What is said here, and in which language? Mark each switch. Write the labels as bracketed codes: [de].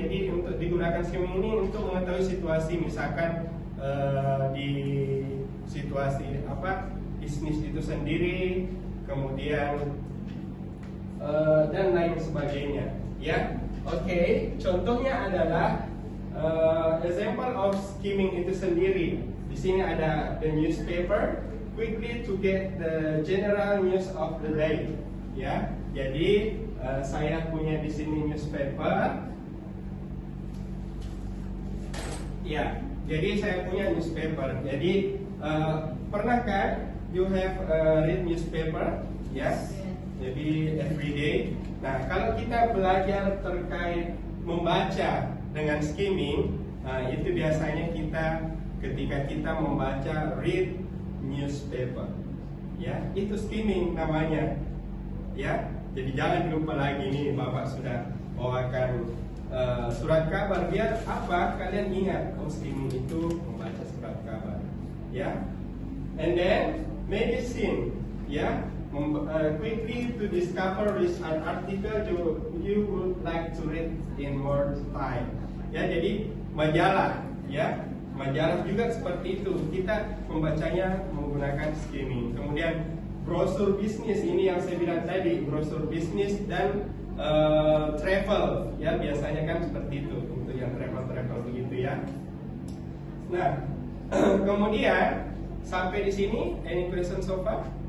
[id] Jadi untuk digunakan skimming ini untuk mengetahui situasi, misalkan di situasi bisnis itu sendiri, kemudian dan lain sebagainya, ya. Oke, contohnya adalah [en] example of skimming [id] itu sendiri. Di sini ada [en] the newspaper, quickly to get the general news of the day, ya. [id] Jadi saya punya di sini newspaper, ya. Jadi saya punya newspaper. Jadi pernah kan [en] you have read newspaper, [id] ya? Jadi [en] every day. [id] Nah, kalau kita belajar terkait membaca dengan skimming, itu biasanya ketika kita membaca [en] read newspaper, [id] ya, itu skimming namanya, ya. Jadi jangan lupa lagi nih, Bapak sudah bawakan surat kabar, biar apa kalian ingat, skimming itu membaca surat kabar, ya. [en] And then medicine, ya. Quickly to discover which an article you would like to read in more time, ya. [id] Jadi majalah, ya, majalah juga seperti itu. Kita membacanya menggunakan skimming. Kemudian brosur bisnis, ini yang saya bilang tadi, brosur bisnis dan travel, ya biasanya kan seperti itu untuk yang travel begitu ya. Nah, kemudian sampai di sini, [en] any question so far?